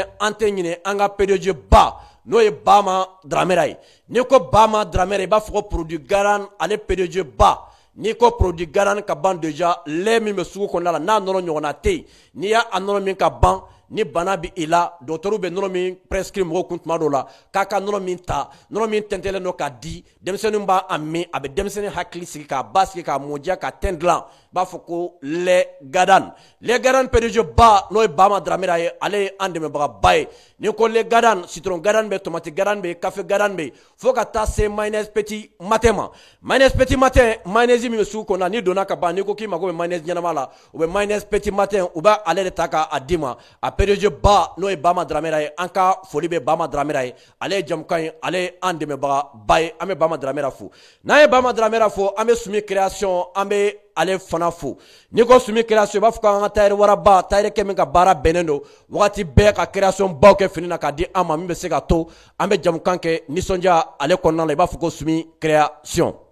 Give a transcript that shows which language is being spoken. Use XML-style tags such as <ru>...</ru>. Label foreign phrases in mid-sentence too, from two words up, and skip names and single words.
<bm>an tɛ ɲinɛ an ka PDG ba n'o ye Bama Dramera ye n'i ko Bama Dramera i b'a fɔ ko</bm> <fr>produit garant</fr> <bm>ale PDG ba n'i ko</bm> <fr>produit garant</fr> <bm>ka ban déjà lait min bɛ sugu kɔnɔna la n'a nɔnɔ ɲɔgɔnna tɛ yen n'i y'a nɔnɔ min ka ban ni bana bɛ i la dɔgɔtɔrɔw bɛ nɔnɔ min prescrire mɔgɔw kun tuma dɔw la k'a ka nɔnɔ min ta nɔnɔ min tɛntɛlen don k'a di denmisɛnninw b'a min a bɛ denmisɛnnin hakili sigi k'a basigi k'a mɔdiya k'a tɛn dilan b'a fɔ ko</bm> <fr>lait garant</fr> <bm>PDG ba n'o ye Bama Dramera ye ale ye an dɛmɛbagaba ye ni ko</bm> <fr>lait garant</fr> <bm>citron garant bɛ tomate garant bɛ café garant bɛ fo ka taa se mayonnaise petit matin ma mayonnaise petit matin mayonnaise min bɛ sugu kɔnɔ n'i donna ka ban n'i ko k'i mago bɛ mayonnaise ɲɛnama la u bɛ mayonnaise petit matin u b'a ale de ta k'a di ma a PDG ba n'o ye Bama Dramera ye an ka foli bɛ Bama Dramera ye ale ye jamukan ye ale ye an dɛmɛbagaba ye an bɛ Bama Dramera fo n'an ye Bama Dramera fo an bɛ Sumi création an bɛ ale fana fo n'i ko Sumi création i b'a fɔ k'an ka tailleur waraba tailleur kɛ min ka baara bɛnnen don wagati bɛɛ ka création baw kɛ fini na k'a di an ma min bɛ se ka to an bɛ jamukan kɛ nisɔndiya ale kɔnɔna la i b'a fɔ ko Sumi création</bm>